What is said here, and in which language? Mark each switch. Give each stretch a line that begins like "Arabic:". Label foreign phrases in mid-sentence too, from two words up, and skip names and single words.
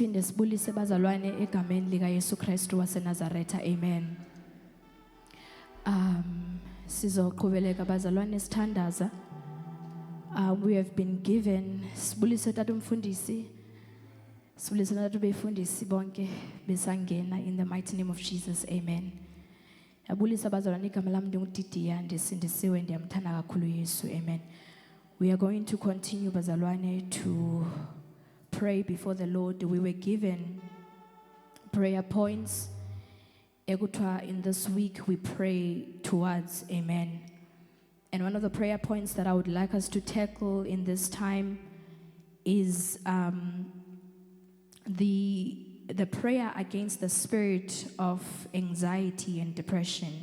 Xhosa: Sibulise bazalwane egameni lika Yesu Kristu waseNazaretha. Amen. Sizoqhubeleka bazalwane sithandaza.
English: We have been given
Xhosa: sibulise tata umfundisi. Sibulise tata befundisi bonke besangena
English: in the mighty name of Jesus.
Xhosa: Amen. Yabulisa bazalwane igama lami ndinguDidiya ndisindisiwe ndiyamthanda kakhulu Yesu. Amen.
English: We are going to continue bazalwane to pray before the Lord. We were given prayer points. Ekutwa in this week we pray towards. Amen. And one of the prayer points that I would like us to tackle in this time is the prayer against the spirit of anxiety and depression.